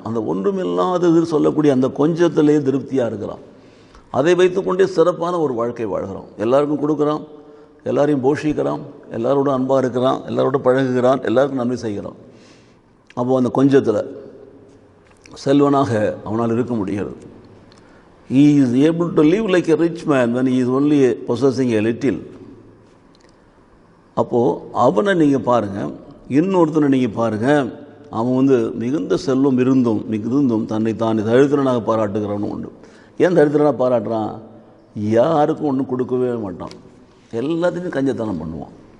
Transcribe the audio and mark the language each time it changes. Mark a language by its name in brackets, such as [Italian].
[Tamil] அந்த ஒன்றுமில்லாதது சொல்லக்கூடிய அந்த கொஞ்சத்திலேயே திருப்தியாக இருக்கிறான். அதை வைத்துக்கொண்டே சிறப்பான ஒரு வாழ்க்கை வாழ்கிறான். எல்லாருக்கும் கொடுக்குறான், எல்லாரையும் போஷிக்கிறான், எல்லாரோட அன்பாக இருக்கிறான், எல்லாரோட பழகுகிறான், எல்லாருக்கும் நன்மை செய்கிறான். அப்போது அந்த கொஞ்சத்தில் செல்வனாக அவனால் இருக்க முடிகிறது. [English] He is able to live like a rich man when he is only possessing a little. [Tamil] அப்போது அவனை நீங்கள் பாருங்கள், இன்னொருத்தனை நீங்கள் பாருங்கள், அவன் மிகுந்த செல்வம் இருந்தும் தன்னை தானே தரித்திரனாக பாராட்டுகிறவனும் உண்டு. ஏன் தரித்திரனாக பாராட்டுறான்? யாருக்கும் ஒன்றும் கொடுக்கவே மாட்டான், எல்லாத்தையும் கஞ்சத்தனம் பண்ணுவான்.